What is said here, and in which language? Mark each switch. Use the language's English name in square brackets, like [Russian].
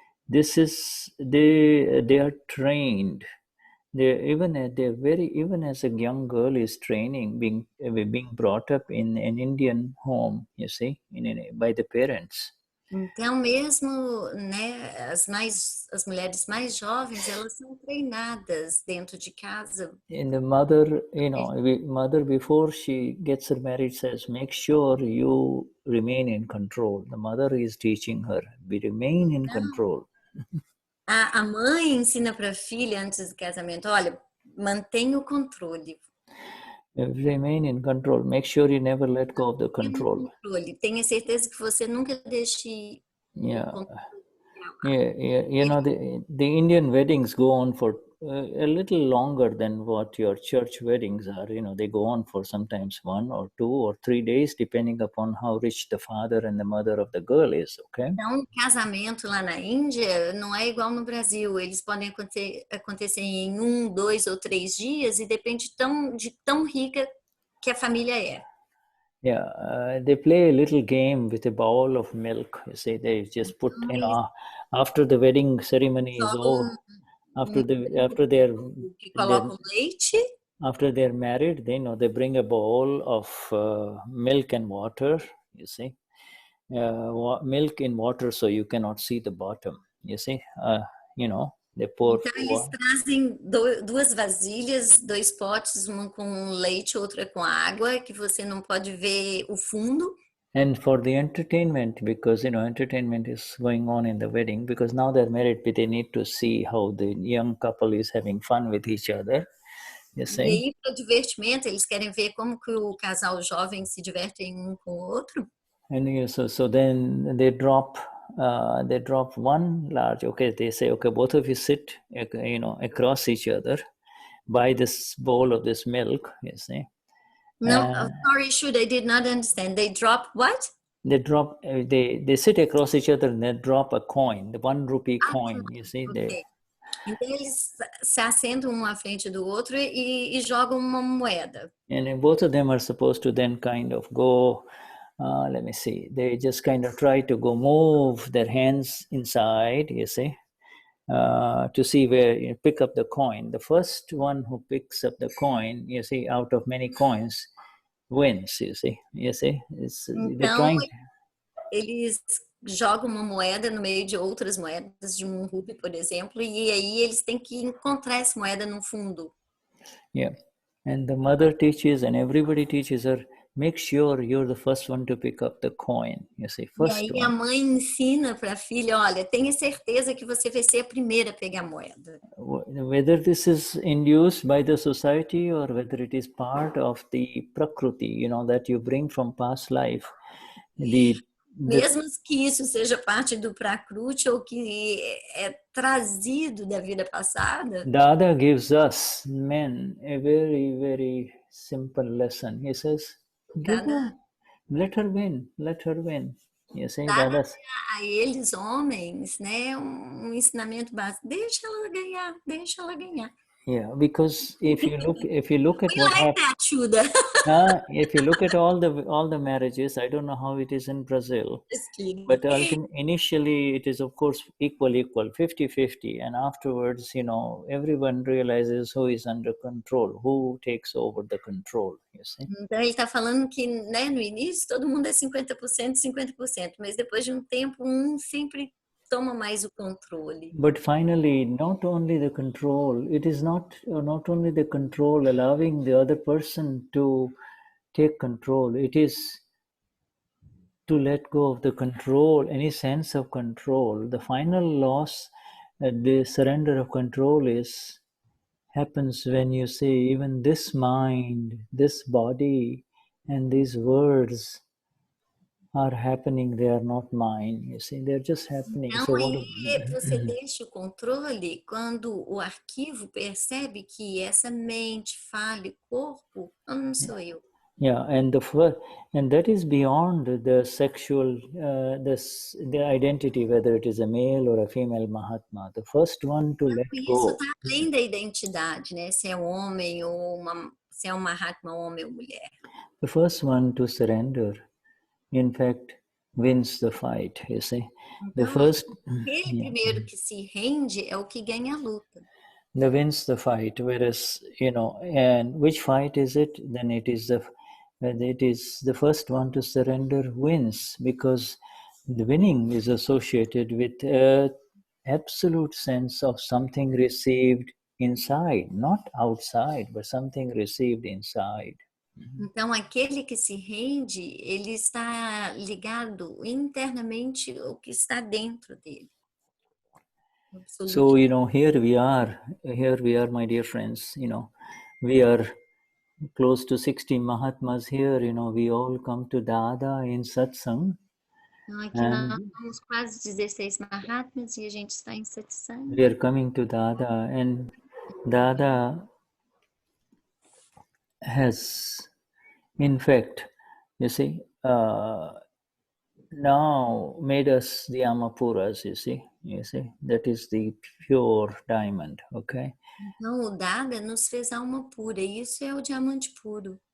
[English] This is they are trained. Even as a young girl is training, being brought up in an Indian home, you see, by the parents. [Portuguese] Então, mesmo, né, as mulheres mais jovens, elas são treinadas dentro de casa. [English] And the mother, mother before she gets her married says, make sure you remain in control. The mother is teaching her, remain in control. [Portuguese] A mãe ensina para a filha antes do casamento, olha, mantenha o controle. [English] Remain in control. Make sure you never let go of the control. [Portuguese] Tenha certeza que você nunca deixe [English] Yeah. [Portuguese] o controle. [English] Yeah. The Indian weddings go on for a little longer than what your church weddings are. They go on for sometimes 1 or 2 or 3 days, depending upon how rich the father and the mother of the girl is. Okay. [Portuguese] Então, o casamento lá na Índia não é igual no Brasil. Eles podem acontecer em 1, 2 ou 3 dias e depende de tão rica que a família é. [English] Yeah, they play a little game with a bowl of milk. You see, they just put, after the wedding ceremony is over, after they're [Portuguese] que colocam leite. [English] After they're married, they bring a bowl of milk and water. You see, milk in water, so you cannot see the bottom. You see, they pour. [Portuguese] Então eles trazem 2 vasilhas, 2 potes, uma com leite, outra com água, que você não pode ver o fundo. [English] And for the entertainment, because entertainment is going on in the wedding, because now they're married, but they need to see how the young couple is having fun with each other. You see? [Portuguese] E aí, para o divertimento, eles querem ver como que o casal jovem se divertem um com o outro. [English] And so then they drop one large. Okay, they say, okay, both of you sit, across each other, by this bowl of this milk. You see. No, sorry, Shuddha, I did not understand. They drop what? They drop. They sit across each other and they drop a coin, the 1 rupee coin. You see, okay. [Portuguese] Então eles se assentam um à frente do outro e jogam uma moeda. [English] And both of them are supposed to then kind of go. Let me see. They just kind of try to go move their hands inside. You see. To see where you pick up the coin. The first one who picks up the coin, you see, out of many coins, wins. You see. [Portuguese] Então, eles jogam uma moeda no meio de outras moedas, de 1 rupee, por exemplo, e aí eles têm que encontrar essa moeda no fundo. [English] Yeah, and the mother teaches, and everybody teaches her. Make sure you're the first one to pick up the coin. You see, first [Portuguese] e aí [English] one. [Portuguese] A mãe ensina para a filha, olha, tenha certeza que você vai ser a primeira a pegar a moeda. [English] Whether this is induced by the society or whether it is part of the prakriti, that you bring from past life. [Portuguese] Mesmo que isso seja parte do Prakruti ou que é trazido da vida passada. [English] Dada gives us men a very, very simple lesson. He says, let her win. You see, [Portuguese] Dada a eles, homens, né, ensinamento básico. Deixa ela ganhar. [English] Yeah, because if you look at what happened, if you look at all the marriages, I don't know how it is in Brazil, but initially it is of course equal, 50-50, and afterwards, everyone realizes who is under control, who takes over the control. You see? [Portuguese] Então ele está falando que, né, no início todo mundo é 50%, 50%, mas depois de um tempo sempre toma mais o controle. [English] But finally, not only the control, it is not only the control allowing the other person to take control, it is to let go of the control, any sense of control. The final loss, the surrender of control happens when you say, even this mind, this body, and these words are happening, they are not mine. You see, they're just happening. [Portuguese] Então aí você deixa o controle quando o arquivo percebe que essa mente, fala, corpo, não sou eu. [English] Yeah, and that is beyond the sexual, the identity, whether it is a male or a female Mahatma. The first one to let go. [Portuguese] Isso está além da identidade, né? Se é homem ou se é um Mahatma, homem ou mulher. [English] The first one to surrender, in fact, wins the fight. You see, [Portuguese] então, aquele primeiro que se rende é o que ganha a luta. [English] The wins the fight, whereas and which fight is it? Then it is the first one to surrender wins, because The winning is associated with absolute sense of something received inside, not outside, but something received inside. [Portuguese] Então, aquele que se rende, ele está ligado internamente ao que está dentro dele. [English] So, here we are, my dear friends, we are close to 60 Mahatmas here, we all come to Dada in satsang. [Portuguese] Então, aqui nós somos quase 16 Mahatmas e a gente está em satsang. [English] We are coming to Dada, and Dada has, in fact, you see, now made us the Amapuras, you see, that is the pure diamond, okay? [Portuguese] Então, o Dada nos fez alma pura, e isso é o diamante puro.